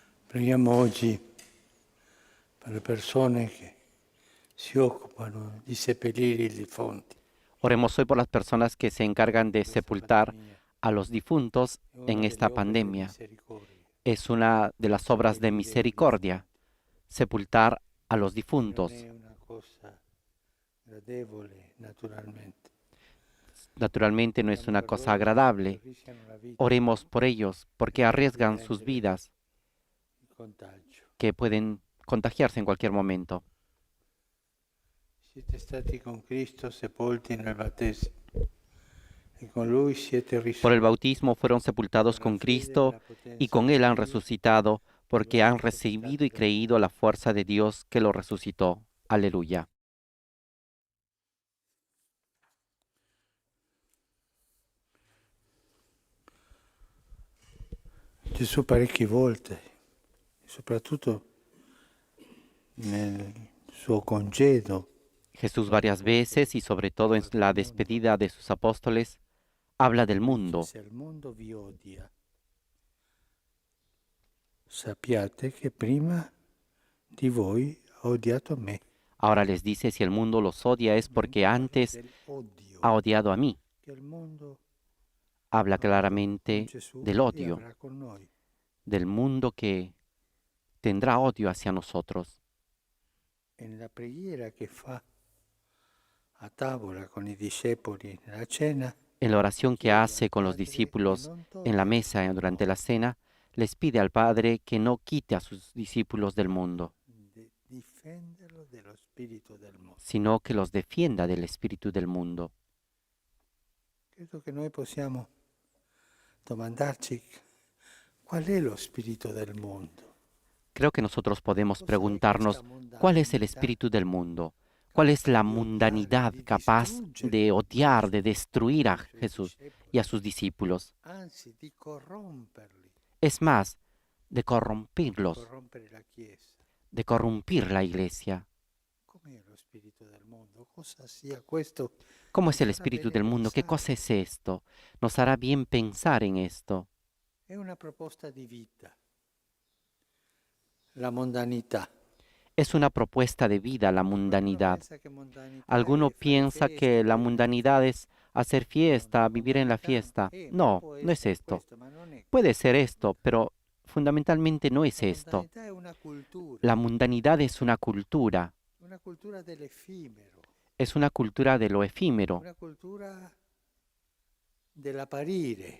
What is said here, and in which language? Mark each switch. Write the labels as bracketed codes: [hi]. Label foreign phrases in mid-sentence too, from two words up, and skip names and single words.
[it] Preghiamo oggi per le persone che si occupano di seppellire i defunti. [es] Oremos hoy por las personas que se encargan de [it] Questa [es] sepultar [it] pandemia [es] a los difuntos [it] è una [es] en esta [it] delle opere di [es] pandemia. [it] misericordia, [es] Es una de las obras de [it] seppellire i [es] misericordia, [it] defunti. [es] sepultar a los [it] E non [es] difuntos. [it] è una cosa gradevole, naturalmente. [es] Naturalmente no es [it] Preghiamo [es] una [it] per [es] cosa [it] loro perché [es] agradable. [it] rischiano la vita [es] Oremos por ellos porque [it] di [es] arriesgan sus [it] prendere [es] vidas [it] il contagio. [es] que pueden contagiarse en cualquier momento. [it] Siete stati con Cristo sepolti nel battesimo e con Lui siete [es] Por el [it] risorti [es] bautismo fueron sepultados [it] per la [es] con [it] fede e [es] Cristo [it] la [es] y [it] potenza [es] con [it] di [es] Él han [it] Dio [es] resucitado [it] che [es] porque [it] lo ha [es] han [it] risuscitato [es] recibido y [it] dai morti. [es] creído la fuerza de Dios que lo resucitó. Aleluya. [it] Gesù parecchie volte, soprattutto nel suo congedo, [es] Jesús varias veces y sobre todo en la despedida de sus apóstoles habla del [it] dice: [es] mundo. [it] se il mondo vi odia, sappiate che prima di voi ha odiato me. [es] Ahora les dice, si el mundo los odia es porque [it] Parla [es] antes [it] dell'odio [es] ha odiado a mí. [it] che il mondo [es] Habla [it] ha avuto con [es] claramente [it] Gesù [es] del [it] e [es] odio, [it] avrà con noi. [es] del mundo que tendrá odio hacia nosotros. [it] E nella preghiera che fa a tavola con i discepoli nella cena, [es] En la oración que [it] chiede al [es] hace con los [it] Padre che [es] discípulos [it] non [es] en la [it] tolga [es] mesa [it] dal [es] durante la [it] mondo, [es] cena, les pide al Padre que no quite a sus discípulos del mundo, [it] difenderlo dello spirito del mondo. [es] sino que los defienda del espíritu del mundo. [it] Credo che noi possiamo domandarci qual è lo spirito del mondo. [es] Creo que nosotros podemos [it] Cos'è questa [es] preguntarnos cuál es el [it] mondanità [es] espíritu del mundo, cuál es la [it] di odiare, [es] mundanidad [it] di [es] capaz [it] distruggere [es] de odiar, de [it] Gesù [es] destruir [it] e [es] a [it] i suoi [es] Jesús [it] discepoli, [es] y a sus discípulos. [it] anzi di corromperli, [es] Es más, de [it] di [es] corrompirlos, [it] corrompere la Chiesa. [es] de corrompir la iglesia. [it] Com'è lo spirito del mondo? Cosa sia questo? [es] ¿Cómo [it] Ci [es] es el [it] farà [es] espíritu [it] bene [es] del mundo? ¿Qué cosa [it] pensare. [es] es esto? Nos hará bien pensar en esto. [it] È una proposta di vita. La mondanità. [es] Es una propuesta de vida la [it] Qualcuno [es] mundanidad. [it] pensa che mondanità [es] Alguno [it] è fare [es] piensa [it] festa, [es] que la [it] vivere la [es] mundanidad es hacer fiesta, [it] No, [es] vivir en la [it] mondanità [es] fiesta. [it] ma [es] No, [it] può [es] no es [it] essere [es] esto. [it] questo, ma non è [es] Puede [it] questo. [es] ser esto, pero fundamentalmente no es [it] La [es] esto. [it] mondanità è [es] La mundanidad es [it] una cultura dell'effimero, [es] es una cultura de lo efímero, [it] una cultura dell'apparire,